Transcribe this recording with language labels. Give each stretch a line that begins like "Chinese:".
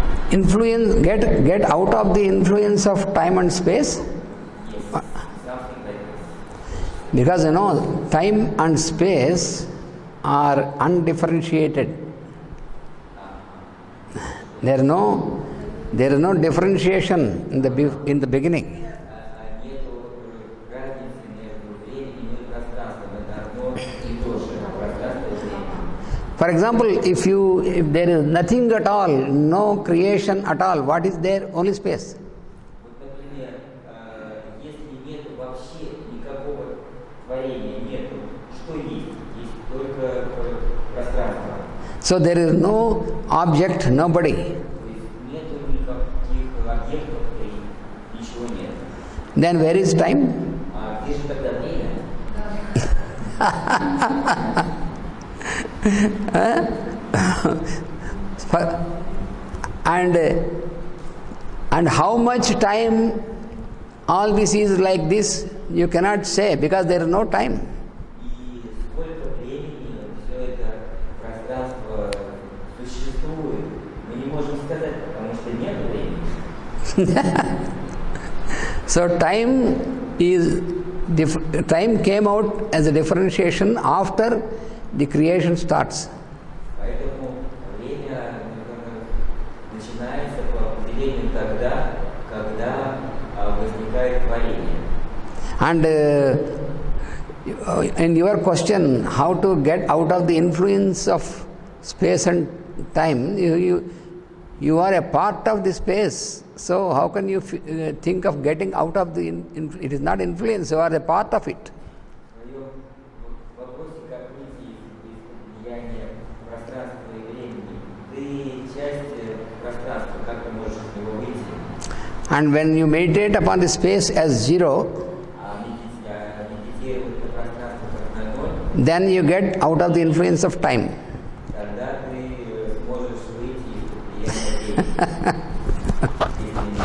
English: Influence, get out of the influence of time and space. Yes, something like this. Because time and space are undifferentiated. There is no differentiation in the beginning.
Russian: Нету разницы между временем и пространством. Это одно и то же. Пространство и время.
English: For example, if there is nothing at all, no creation at all, what is there? Only space.
Russian: Вот, например, если нету вообще никакого творения, нету, что есть? Есть только пространство.
English: So there is no object, nobody.
Russian: То есть нету никаких объектов и ничего нет.
English: Then where is time?
Russian: А где же тогда время?
English: And how much time all this is like this, you cannot say because there is no time.
Russian: И сколько времени все это пространство существует, мы не можем сказать, потому что нет времени.
English: So time came out as a differentiation after the creation starts.
Russian: Поэтому время начинается по определению тогда, когда возникает творение.
English: And in your question, how to get out of the influence of space and time, you are a part of the space. So how can you think of getting out of the? It is not influence. You are a part of it.
Russian: В твоем вопросе, как выйти из влияния пространства и времени, ты часть пространства, как ты можешь из него выйти?
English: And when you meditate upon the space as zero,
Russian: Медитировать на пространство как на ноль,
English: then you get out of the influence of time.
Russian: тогда ты сможешь выйти из влияния времени.